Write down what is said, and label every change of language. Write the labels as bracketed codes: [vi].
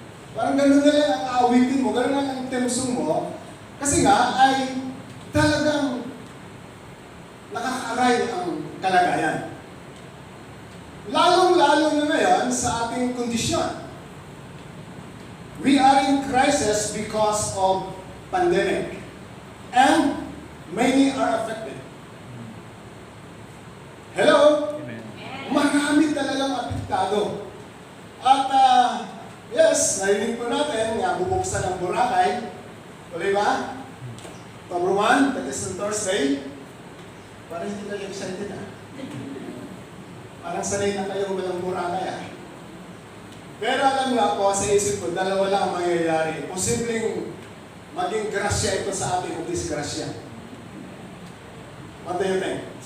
[tl] Parang gano'n na lang ang aawitin mo, gano'n lang ang timsong mo. Kasi nga ay talagang nakakaaray ang kalagayan. Lalong-lalo na ngayon sa ating kondisyon. [en] We are in crisis because of pandemic. And many are affected. Hello? Amen. [tl] Marami talagang apektado. At yes, narinig po natin nga bubuksan ang Boracay. Tuloy ba? [en] October 1, that is on Thursday. [tl] Parang hindi kayo excited Parang sanay na kayo walang Boracay Pero alam nga po, sa isip ko, dalawa lang ang mangyayari. Posibleng maging grasya ito sa atin o disgrasya. [en] What do you think?